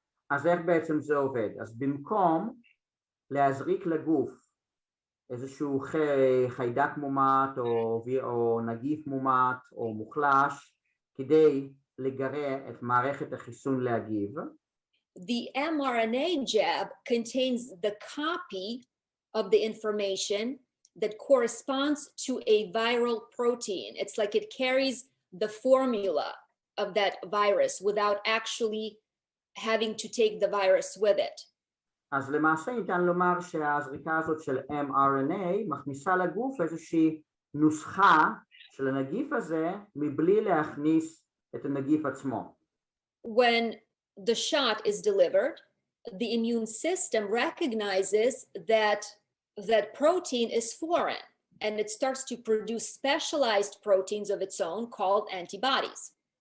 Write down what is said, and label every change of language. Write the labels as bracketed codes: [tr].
[he] אז איך בעצם זה עובד? אז במקום להזריק לגוף איזשהו חיידק מומת או נגיף מומת או מוחלש כדי לגרה את מערכת החיסון להגיב, [en] the mRNA jab contains the copy of the information that corresponds to a viral protein. It's like it carries the formula of that virus without actually having to take the virus with it. [he] אז למעשה ניתן לומר שהזריקה הזאת של mRNA מכניסה לגוף איזושהי נוסחה של הנגיף הזה מבלי להכניס את הנגיף עצמו. [en] When the shot is delivered, the immune system recognizes that that protein is foreign and it starts to produce specialized proteins of its own called antibodies.